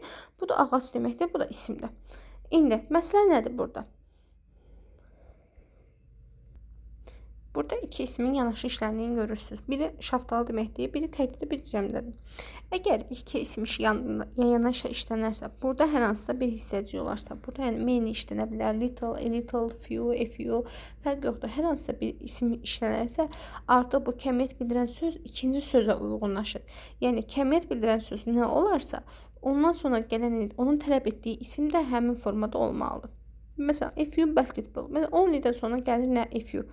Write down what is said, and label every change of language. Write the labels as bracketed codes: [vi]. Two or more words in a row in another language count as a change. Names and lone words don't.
[az] Bu da ağac deməkdir, bu da isimdir. İndi, məsələ nədir burada? Burada iki ismin yanaşı işləndiyini görürsünüz. Biri şaftalı deməkdir, biri təkdir, biri cəmdədir. Əgər iki isim yan-yana işlənərsə, burada hər hansısa bir hissəci olarsa, burada yəni many işlənə bilər, [en] little, a little, few, a few, [az] fərq yoxdur. Hər hansısa bir isim işlənərsə, artıq bu kəmiyyət bildirən söz ikinci sözə uyğunlaşır. Yəni kəmiyyət bildirən söz nə olarsa, ondan sonra gələn onun tələb etdiyi isim də həmin formada olmalıdır. Məsələn, [en] a few basketball. [az] Məsələn, only-dən sonra gəlir nə [en] a few.